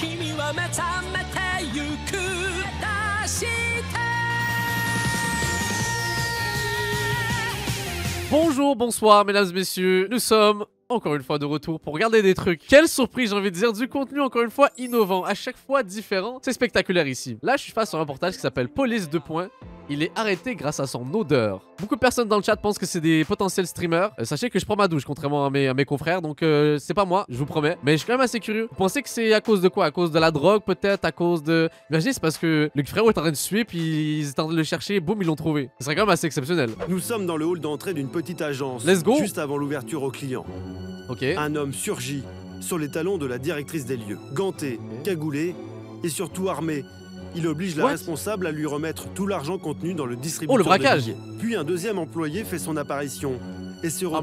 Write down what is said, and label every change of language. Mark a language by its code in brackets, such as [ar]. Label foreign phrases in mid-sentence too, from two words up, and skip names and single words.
[ja] は目覚めてゆく出して [fr] Bonjour, bonsoir mesdames et messieurs, nous sommes encore une fois de retour pour regarder des trucs. Quelle surprise, j'ai envie de dire, du contenu encore une fois innovant, à chaque fois différent. C'est spectaculaire ici. Là je suis face à un reportage qui s'appelle Police 2. Il est arrêté grâce à son odeur. Beaucoup de personnes dans le chat pensent que c'est des potentiels streamers. Sachez que je prends ma douche contrairement à mes confrères, donc c'est pas moi, je vous promets. Mais je suis quand même assez curieux. Vous pensez que c'est à cause de quoi? À cause de la drogue peut-être? À cause de... Imaginez, c'est parce que le frérot est en train de suivre, puis ils étaient en train de le chercher, boum, ils l'ont trouvé. Ce serait quand même assez exceptionnel. Nous sommes dans le hall d'entrée d'une petite agence. [en] Let's go. [fr] Juste avant l'ouverture aux clients. Ok. Un homme surgit sur les talons de la directrice des lieux. Ganté, cagoulé et surtout armé. Il oblige la responsable à lui remettre tout l'argent contenu dans le distributeur. Oh, le braquage. de billets. Puis un deuxième employé fait son apparition et se retrouve